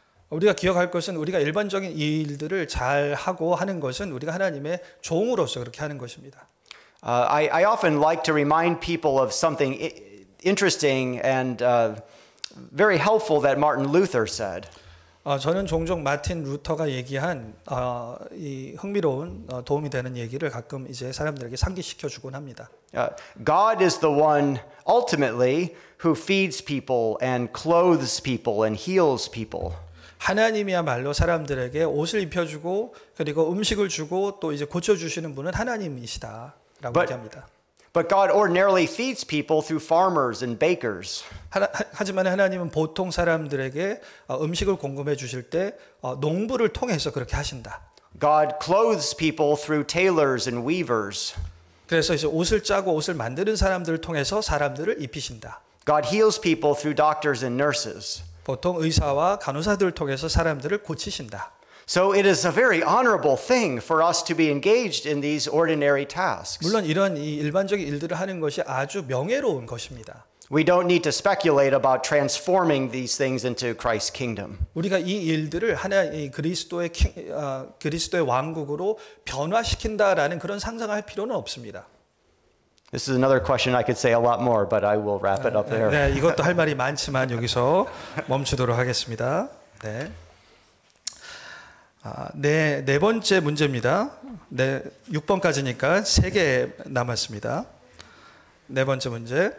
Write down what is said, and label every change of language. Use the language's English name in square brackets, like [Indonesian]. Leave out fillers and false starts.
[Korean] 우리가 기억할 것은 우리가 일반적인 일들을 잘 하고 하는 것은 우리가 하나님의 종으로서 그렇게 하는 것입니다. [English] I often like to remind people of something interesting and very helpful that Martin Luther said. [Korean] 저는 종종 마틴 루터가 얘기한 이 흥미로운 도움이 되는 얘기를 가끔 이제 사람들에게 상기시켜 주곤 합니다. [English] God is the one ultimately who feeds people and clothes people and heals people. [Korean] 하나님이야말로 사람들에게 옷을 입혀주고 그리고 음식을 주고 또 이제 고쳐주시는 분은 하나님이시다라고 얘기합니다. [English] But God ordinarily feeds people through farmers and bakers. [Korean] 하지만 하나님은 보통 사람들에게 음식을 공급해 주실 때 농부를 통해서 그렇게 하신다. [English] God clothes people through tailors and weavers. [Korean] 그래서 이제 옷을 짜고 옷을 만드는 사람들을 통해서 사람들을 입히신다. [English] God heals people through doctors and nurses. [Korean] 보통 의사와 간호사들을 통해서 사람들을 고치신다. [English] So it is a very honorable thing for us to be engaged in these ordinary tasks. [Korean] 물론 이런 이 일반적인 일들을 하는 것이 아주 명예로운 것입니다. [English] We don't need to speculate about transforming these things into Christ's kingdom. [Korean] 우리가 이 일들을 하나의 그리스도의 왕국으로 변화시킨다라는 그런 상상할 필요는 없습니다. [English] This is another question I could say a lot more, but I will wrap it up there. [Korean] 네, 이것도 할 말이 많지만 여기서 멈추도록 하겠습니다. 네. 네 번째 문제입니다. 네, 6번까지니까 3개 남았습니다. 네 번째 문제.